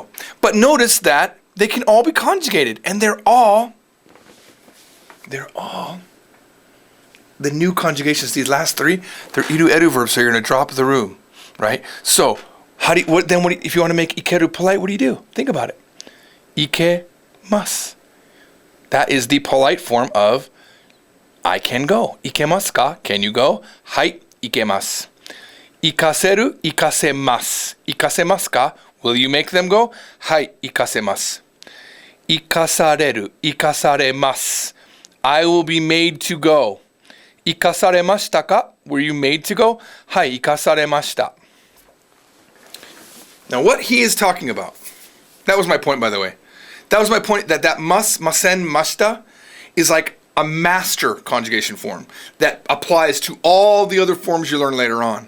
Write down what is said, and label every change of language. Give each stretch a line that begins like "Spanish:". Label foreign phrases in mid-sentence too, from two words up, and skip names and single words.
English: But notice that they can all be conjugated, and they're all the new conjugations. These last 3, they're iru-eru verbs, so you're going to drop the ru, right? So if you want to make ikeru polite, what do? Think about it. Ikemasu. That is the polite form of I can go.
Japanese: 行けますか?
English: Can you go?
Japanese: はい、行けます。行かせる、行かせます. 行かせますか?
English: Will you make them go?
Japanese: はい、行かせます.
English: Ikasareru, ikasaremasu. I will be made to go.
Japanese: 行かされましたか?
English: Were you made to go?
Japanese: はい、行かされました.
English: Now what he is talking about, that was my point, by the way. That was my point, that
Japanese: ます、ません、ました
English: is like a master conjugation form that applies to all the other forms you learn later on.